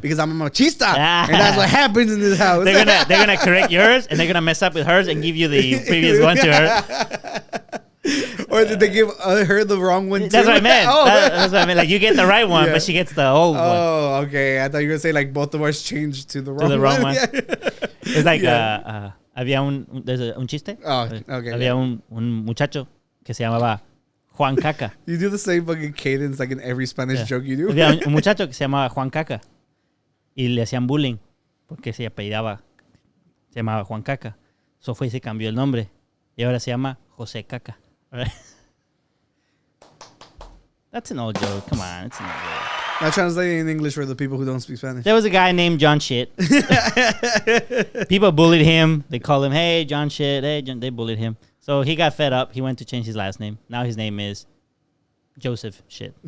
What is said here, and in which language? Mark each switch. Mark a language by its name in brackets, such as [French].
[English] Because I'm a machista, and that's what happens in this house. They're gonna correct yours, and they're gonna mess up with hers and give you the previous one to her. Or did they give her the wrong one too? That's what I meant. That's what I meant. Like you get the right one, but she gets the old one. Oh, okay. I thought you were gonna say like both of us changed to the wrong one. It's like [Spanish] había un chiste. [English] Oh, okay. [Spanish] Había un muchacho que se llamaba Juan Caca. [English] You do the same fucking cadence like in every Spanish joke you do. [Spanish] Había un muchacho que se llamaba Juan Caca y le hacían bullying porque se llamaba Juan Caca. So fue y se cambió el nombre y ahora se llama José Caca. [English] Right? That's an old joke. Come on, it's an old joke. Now translating in English for the people who don't speak Spanish. There was a guy named John Shit. People bullied him. They called him, hey, John Shit. Hey, John. They bullied him. So he got fed up. He went to change his last name. Now his name is Joseph Shit.